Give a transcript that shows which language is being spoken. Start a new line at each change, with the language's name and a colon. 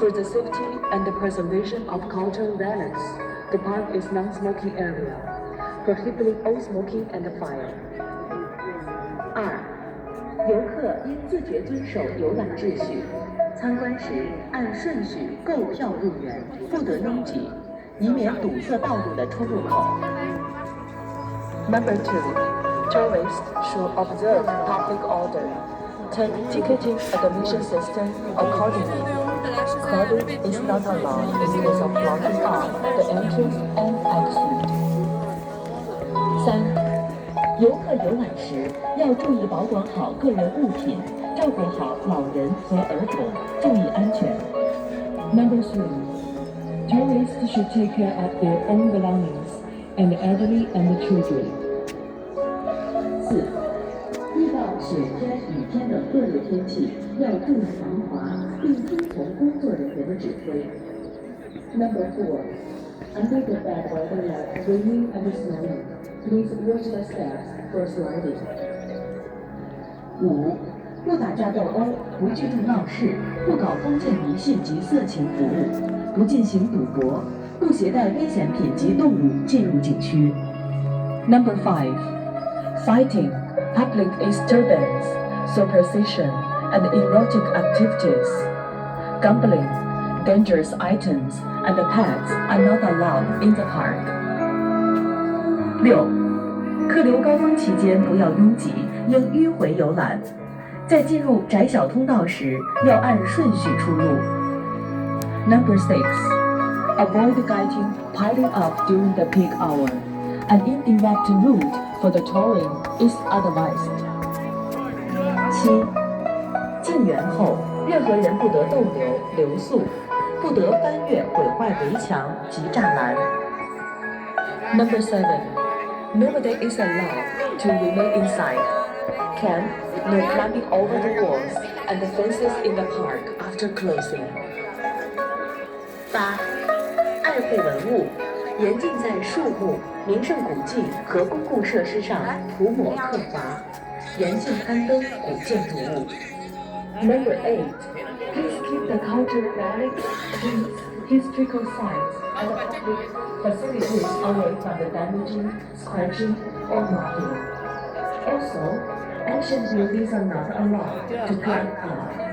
English: For the safety and the preservation of cultural relics, the park is non-smoking area, prohibiting all smoking and fire.
Chinese: 2. 游客应自觉遵守游览秩序，参观时按顺序购票入园，不得拥挤，以免堵塞道路的出入口。
English: Number 2. Tourists should observe public order. Take ticketing admission system accordingly. Crowding is not allowed in case of blocking off the entrance and exit.
Chinese: 3. 游客游览时要注意保管好个人物品，照顾好老人和儿童，注意安全。
English: Number 3. Tourists should take care of their own belongings and the elderly and the children.
Chinese: 4. 遇到雪天、雨天等恶劣天气，要注意防滑，并遵从工作人员的指挥。
English: Number 4. Under the bad weather like raining and snowing, please watch the steps for sliding.
Chinese: 5. 不打架斗殴，不聚众闹事，不搞封建迷信及色情服务，不进行赌博，不携带危险品及动物进入景区。
English: Number 5. Fighting, public disturbance, superstition, and erotic activities. Gambling, dangerous items, and pets are not allowed in the park.
Chinese: 6. 客流高峰期间不要拥挤，应迂回游览。在进入窄小通道时，要按顺序出入。
English: Number 6. Avoid getting piling up during the peak hour. An indirect route for the touring is advised.
Chinese: 7. 进园后，任何人不得逗留、留宿，不得翻越、毁坏围墙及栅栏。
English: Number 7. Nobody is allowed to remain inside. Camp, no climbing over the walls and the fences in the park after closing.
Chinese: 8. 爱护文物，严禁在树木、名胜古迹和公共设施上涂抹刻划，严禁刊登古建筑物。
English: Number 8. Please keep the cultural relics, streets, historical sites, and public facilities away from the damaging, scratching, or marking. Also, ancient buildings are not allowed to climb up.